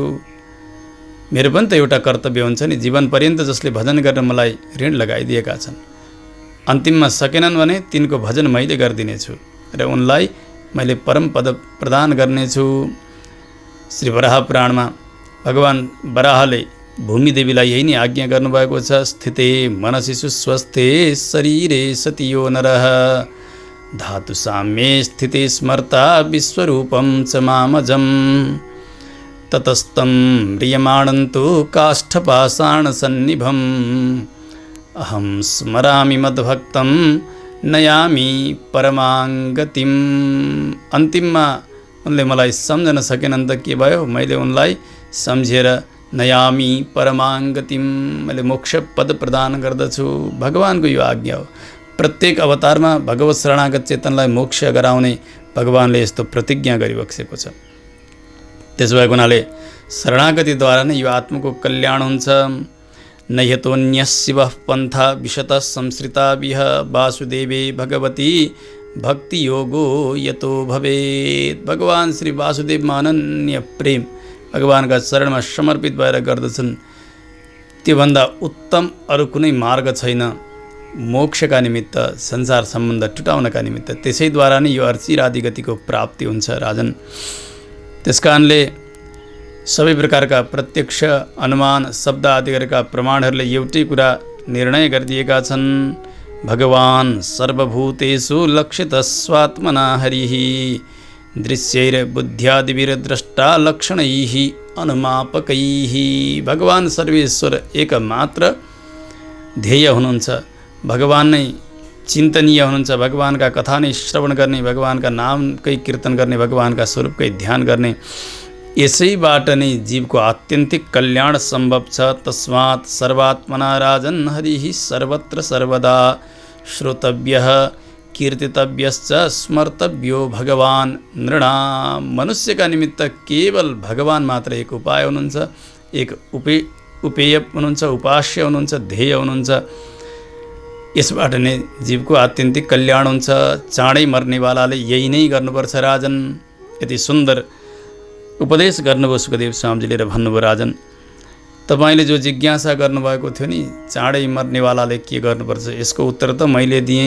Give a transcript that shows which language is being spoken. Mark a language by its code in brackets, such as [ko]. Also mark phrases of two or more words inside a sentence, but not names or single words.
[ne] मेरो पनि त एउटा कर्तव्य हुन्छ नि, जीवन पर्यन्त जसले भजन गरेर मलाई ऋण लगाइदिएका छन्, अन्तिममा सकेनन् भने तिनको भजन मैले गरिदिनेछु र उनलाई मैले परम पद प्रदान गर्नेछु। श्री वराह पुराणमा भगवान वराहले भूमिदेवीलाई यही नै आज्ञा गर्नुभएको छ। [sa] स्थिते मनसि सुस्वस्थे शरीरे सतियो नरः धातु साम्ये स्थिते स्मर्ता विश्वरूपं च मामजं ततस्तं म्रियमाणन्तु काष्ठपाषाणसन्निभम् अहं स्मरामि मद्भक्तं नयामि परमाङ्गतिम्। [ne] अन्तिममा उनले मलाई सम्झन सकेनन् त के भयो, मैले उनलाई सम्झेर [sa] नयामि परमाङ्गतिम, [ne] मैले मोक्ष पद प्रदान गर्दछु। भगवानको यो आज्ञा हो। प्रत्येक अवतारमा भगवत शरणागत चेतनलाई मोक्ष गराउने भगवानले यस्तो प्रतिज्ञा गरिबक्सेको छ। त्यसो भएको हुनाले शरणागतिद्वारा नै यो आत्माको कल्याण हुन्छ। [sa] नयतोऽन्यः शिवः पन्था विशतः संसृता विह वासुदेवे भगवती भक्ति योगो यतो भवेत्। [ne] भगवान श्री वासुदेवमा अनन्य प्रेम भगवानका चरणमा समर्पित भएर गर्दछन्। त्योभन्दा उत्तम अरू कुनै मार्ग छैन मोक्षका निमित्त, संसार सम्बन्ध टुटाउनका निमित्त। त्यसैद्वारा नै यो अर्चिरादि गतिको प्राप्ति हुन्छ राजन। त्यसकारणले सबै प्रकारका प्रत्यक्ष, अनुमान, शब्द आदि गरेका प्रमाणहरूले एउटै कुरा निर्णय गरिदिएका छन्। [sa] भगवान सर्वभूतेषु लक्षितः स्वात्मना हरिः दृश्यैर बुद्ध्यादिभिर्द्रष्टा लक्षणैः अनुमापकैः। [ne] भगवान सर्वेश्वर एकमात्र ध्येय हुनुहुन्छ। भगवान नै चिन्तनीय हुनुहुन्छ। भगवानका कथा नै श्रवण गर्ने, भगवानका नामकै कीर्तन गर्ने, भगवानका स्वरूपकै ध्यान गर्ने, यसैबाट नै जीवको आत्यन्तिक कल्याण सम्भव छ। [sa] तस्मात् सर्वात्मना राजन् हरिः सर्वत्र सर्वदा श्रोतव्यः कीर्तितव्यश्च स्मर्तव्यो भगवान नृणाम्। [ne] मनुष्यका निमित्त केवल भगवान मात्र एक उपाय हुनुहुन्छ, एक उपेय हुनुहुन्छ, उपास्य हुनुहुन्छ, ध्येय हुनुहुन्छ। यसबाट नै जीवको आत्यन्तिक कल्याण हुन्छ। चाँडै मर्नेवालाले यही नै गर्नुपर्छ राजन। यति सुन्दर उपदेश गर्नुभयो सुखदेव स्वामीजीले र भन्नुभयो राजन, तपाईँले जो जिज्ञासा गर्नुभएको थियो नि, चाँडै मर्नेवालाले के गर्नुपर्छ, यसको उत्तर त मैले दिएँ।